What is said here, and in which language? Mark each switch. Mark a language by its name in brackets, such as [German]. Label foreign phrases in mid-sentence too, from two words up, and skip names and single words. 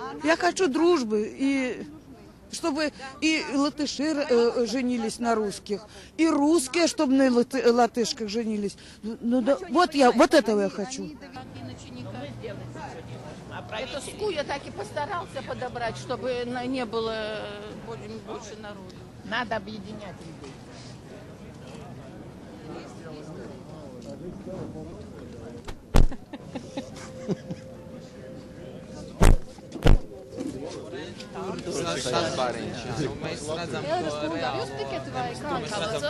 [Russian] Я хочу дружбы и чтобы и латыши женились на русских, и русские, чтобы на латышках женились. Ну да, вот этого я хочу. Это Скуя так и постарался подобрать, чтобы не было больше народу. Надо объединять людей. [Latvian] Tas bariņš, jā. Mēs redzam to reāli. Ar jūs tiketu vai kāds?